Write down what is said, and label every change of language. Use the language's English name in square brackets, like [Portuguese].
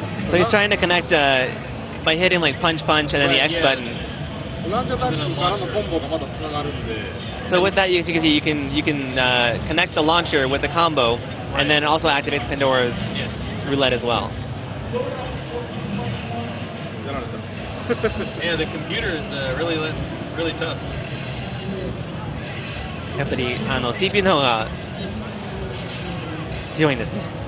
[English] So he's trying to connect by hitting like punch punch and then the X button. [Japanese] ランチャータックからのコンボがまたつながるんで。 [English] So with that, you can see you can connect the launcher with the combo, and then also activate Pandora's roulette as well. [Japanese] やられた。 [English] Yeah, the computer is really tough. [Japanese] やっぱりCPU の方が強いんですね。